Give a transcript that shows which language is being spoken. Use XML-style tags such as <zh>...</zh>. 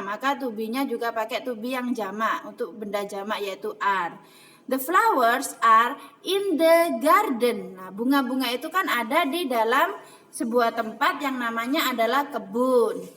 <id>Maka to be-nya juga pakai to be yang jamak, untuk benda jamak yaitu are.</id> <en>The flowers are in the garden.</en> <id>Nah, bunga-bunga itu kan ada di dalam sebuah tempat yang namanya adalah kebun.</id>